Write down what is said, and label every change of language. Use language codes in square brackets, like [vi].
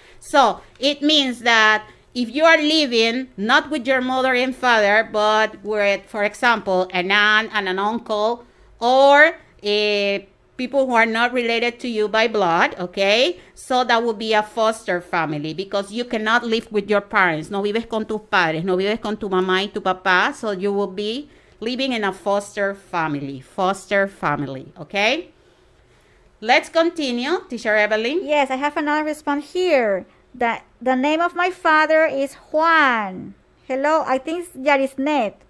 [en] So it means that if you are living not with your mother and father, but with, for example, an aunt and an uncle, or people who are not related to you by blood, okay? So that would be a foster family because you cannot live with your parents. [es] No vives con tus padres, no vives con tu mamá y tu papá. [en] So you will be living in a foster family, okay? Let's continue, Teacher Evelyn. Yes, I have another response here. The name of my father is Juan. Hello, I think it's Yarisnet.